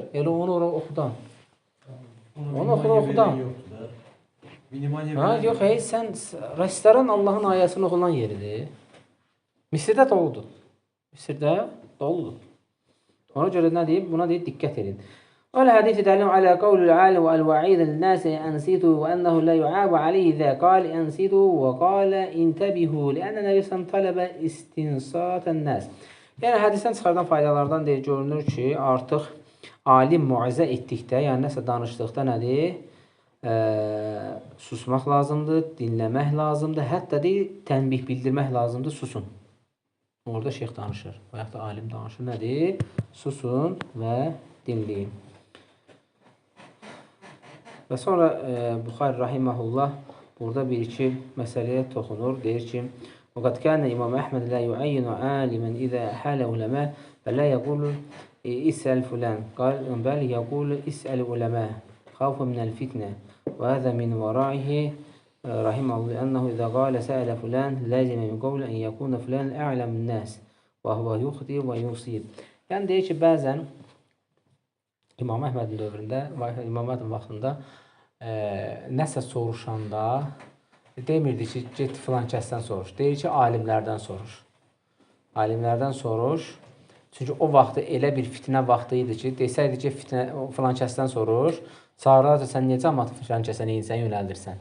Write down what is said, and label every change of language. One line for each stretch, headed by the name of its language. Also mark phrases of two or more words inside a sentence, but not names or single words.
Azerbaijani: Elə onu orada oxudan. Onu oxudan. Yox, sən restoran Allahın ayəsini oxulan yeridir. Misirdə doludur. Misirdə doludur. Ona görə nə deyib? Buna deyib, diqqət edin.
Arabic: والحديث دليل على قول العالم والوعيد للناس أنصتوا وأنه لا يعاب عليه إذا قال أنصتوا وقال انتبهوا لأن النبي صلى الله عليه وسلم طلب استنصات الناس.
Azerbaijani: Yəni hədisdən çıxardan faydalardan deyil, görünür ki, artıq alim muizə etdikdə, yəni nəsə danışdıqda nədir? Susmaq lazımdır, dinləmək lazımdır, hətta deyil, tənbih bildirmək lazımdır, susun. Orada şeyx danışır və yaxud da alim danışır, nədir? Susun və dinləyin. Və sonra Buxari rahiməhullah burada bir-iki məsələyə toxunur. Deyir ki,
Arabic: وَقَدْ كَانَ İmam Əhməd لَا يُعَيِّنُ عَالِمًا إِذَا حَالَ عُلَمَا فَلَا يَقُولُ إِسْأَلْ فُلَانِ بَلْ يَقُولُ إِسْأَلْ عُلَمَا خَوْفًا مِنَ الْفِتْنَةِ وَهَذَا مِنْ وَرَائِهِ رحمه الله أنه إذا قال سأل فلان لازم من قول أن يكون فلان أعلم الناس وهو يخطئ ويصيب.
Azerbaijani: Yəni deyir ki, bəzən İmam Əhmədin dövründə, İmam Əhmədin vaxtında nəsə soruşanda demirdi ki, get filan kəsdən soruş. Deyir ki, alimlərdən soruş. Alimlərdən soruş. Çünki o vaxtı elə bir fitnə vaxtı idi ki, desəydi ki, filan kəsdən soruş, sonra da sən necə cəmaatı filan kəsən insən yönəldirsən.